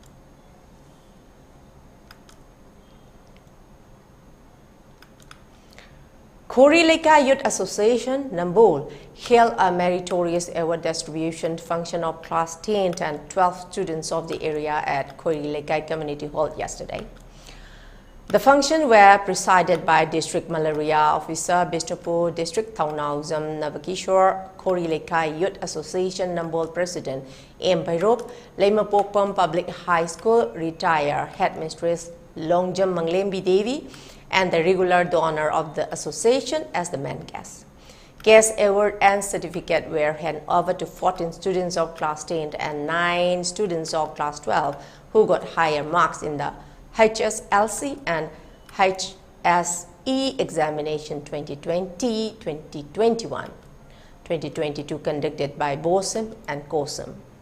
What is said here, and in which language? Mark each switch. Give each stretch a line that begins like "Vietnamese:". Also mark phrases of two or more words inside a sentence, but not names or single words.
English: Khori Lekai Youth Association, Nambol, held a meritorious award distribution function of class 10 and 12 students of the area at Khori Lekai Community Hall yesterday. The function were presided by District Malaria Officer, Bishnupur District Thaunauzam Navakishore, Khori Lekai Youth Association Nambol President M. Bhairop, Lemapokpam Public High School retired Headmistress Longjam Manglembi Devi, and the regular donor of the association as the main guest. Guest award and certificate were handed over to 14 students of class 10 and 9 students of class 12 who got higher marks in the HSLC and HSE examination 2020-2021, 2022 conducted by BOSEM and COSEM.